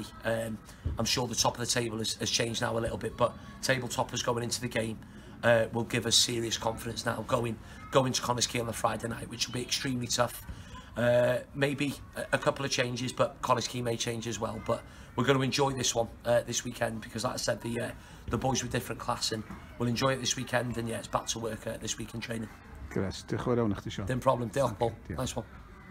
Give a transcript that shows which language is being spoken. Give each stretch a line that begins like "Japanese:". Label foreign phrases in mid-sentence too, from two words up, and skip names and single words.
English: I'm sure the top of the table has changed now a little bit, but table toppers going into the game will give us serious confidence now going to Connah's on the Friday night, which will be extremely tough. Maybe a couple of changes, but Connah's may change as well. But we're going to enjoy this one this weekend because, like I said, the boys were different class, and we'll enjoy it this weekend. And yeah, it's back to work this week in training.
Welsh: Gres, diolch yn fawr iawn i chdi, Sean. Dim problem, diolch Paul.
English: Nice one.